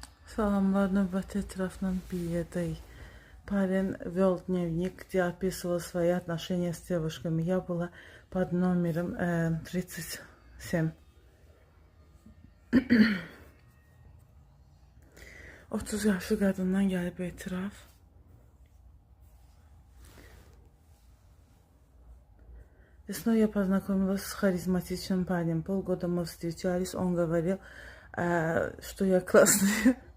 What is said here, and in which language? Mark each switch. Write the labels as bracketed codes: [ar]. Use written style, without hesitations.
[az] Salamlar, növbəti ətrafla bir yerdəyik. [ru] Парень вел дневник, где описывал свои отношения с девушками. Я была под номером 37. [az] 30 yaşlı qadından gəlib etiraf. [ru] Весной я познакомилась с харизматичным парнем. Полгода мы встречались, он говорил, что я классная.